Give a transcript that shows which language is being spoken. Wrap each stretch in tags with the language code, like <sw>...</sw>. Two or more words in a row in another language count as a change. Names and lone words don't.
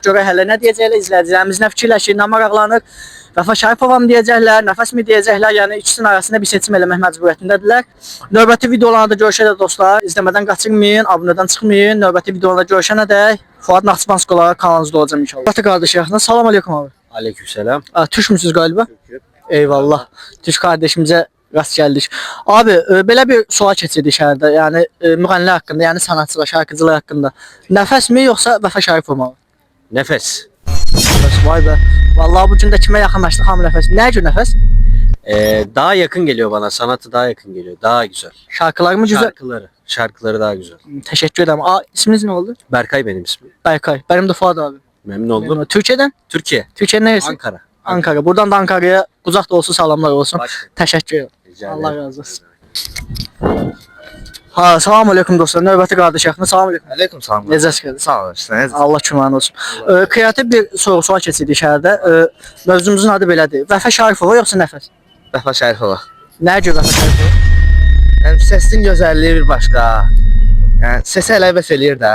<az>Görə hələ nə deyəcəklər, izləyicilərimiz nə fikirləşir, nə maraqlanır. Vəfa Şərifova mı deyəcəklər, Nəfəs mi deyəcəklər, yəni ikisinin arasında bir seçim eləmək məcburiyyətindədirlər. Növbəti videolarda görüşəcək dostlar. İzləmədən qaçırmayın, abunədən çıxmayın. Növbəti videolarda görüşənədək Fuad Naxçıvanski olaraq kanalınızda olacağım inşallah. Növbəti qardaşlarına</az> <ar>salam aleykum</ar> <az>abi.</az> <ar>Aleykümselam.</ar> <tr>Türk müsünüz galiba? Eyvallah.</tr> <az>Türk kardeşimizə rast gəldik. Abi, belə bir sual keçirdik şəhərdə. Yəni müğənnilər haqqında, yəni</az> <tr>sanatçılar, şarkıcılar</tr> <az>haqqında. Nəfəs mi yoxsa Vəfa Şərifova mı? Nəfəs. Nəfəs, vay be. Vallahi bugün də kimə yaxınlaşdıq hamı Nəfəs. Nəyə görə Nəfəs?</az> <tr>Daha yakın geliyor bana. Sanatı daha yakın geliyor. Daha güzel. Şarkıları mı güzel? Şarkıları. Şarkıları daha güzel. Teşekkür ederim. İsminiz ne oldu? Berkay benim ismim. Berkay. Benim de Fuad abi. Memnun oldum. Türkiye'den? Türkiye. Türkiye'nin neresi? Ankara. Ankara. Buradan da Ankara'ya kucak dolusu selamlar olsun. Başka. Teşekkür ederim. Rica Allah ederim. razı olsun. Ha,</tr> <ar>salam aleykum</ar> <az>dostlar. Növbəti qardaşlarına</az> <ar>salam aleykum. Aleyküm selam.</ar> <az>Necəsiniz? Sağ olasın. Allah köməyin olsun. Kreativ bir soru-sual keçirdik şəhərdə. Mövzumuzun adı belədir. Vəfa Şərifova yoxsa Nəfəs? Vəfa Şərifova. Nəyə görə Vəfa Şərifova? Yəni səsin gözəlliyi bir başqa. Yəni səsi elə bəs eləyir də.</az>